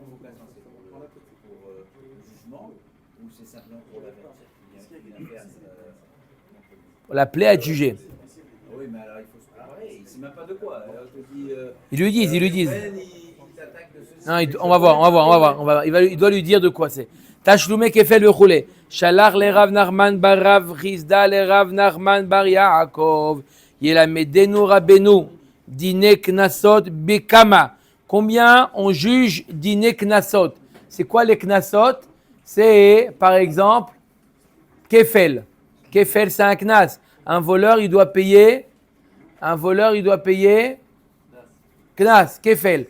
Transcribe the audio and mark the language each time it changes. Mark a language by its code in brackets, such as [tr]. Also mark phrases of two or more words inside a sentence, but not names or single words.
[fr] Pour l'appeler à être jugé. Oui, mais alors il faut se préparer. Il ne sait même pas de quoi. Ils lui disent. Non, on va voir. Il doit lui dire de quoi c'est. [he] תשלומי כפל וכו'. שלח ליה רב נחמן בר רב חסדא לרב נחמן בר יעקב. ילמדנו רבנו. דיני קנסות בכמה. [fr] Combien on juge [he] דיני קנסות? [fr] C'est quoi les Knasot? C'est, par exemple, Kefel. Kefel, c'est un Knas. Un voleur, il doit payer. [he] קנס, כפל.